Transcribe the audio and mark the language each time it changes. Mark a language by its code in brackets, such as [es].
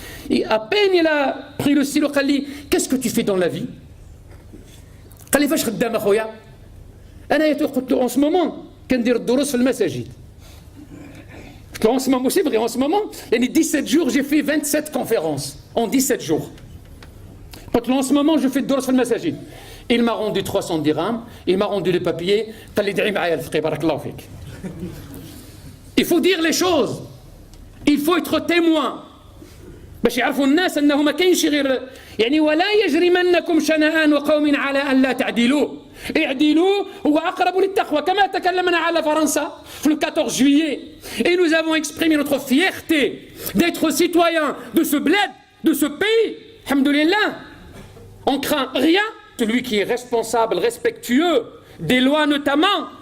[fr] Et à peine il a pris le stylo, il dit qu'est-ce que tu fais dans la vie? [ar] قال لي فاش خدام اخويا؟ انا قلت له [fr] en ce moment [ar] كندير الدروس في المساجد. قلت له [fr] en ce moment c'est vrai en ce moment يعني 17 jours j'ai fait 27 conférences en 17 jours. [ar] قلت له [fr] en ce moment je fais [ar] الدروس في المساجد. [fr] Il m'a rendu 300 dirhams, il m'a rendu les papiers, [ar] قال لي ادعي معايا الفقيه بارك الله فيك. [fr] Il faut dire les choses. Il faut être témoin. [ar] باش يعرفوا الناس انه ما كاينش غير يعني ولا يجرمنكم شنآن قوم على ان لا تعدلوا. اعدلوا هو اقرب للتقوى كما تكلمنا على فرنسا في [fr] le 14 juillet et nous avons exprimé notre fierté d'être citoyens de ce bled, de ce pays. Alhamdoulilah. On craint rien. Celui qui est responsable, respectueux des lois notamment.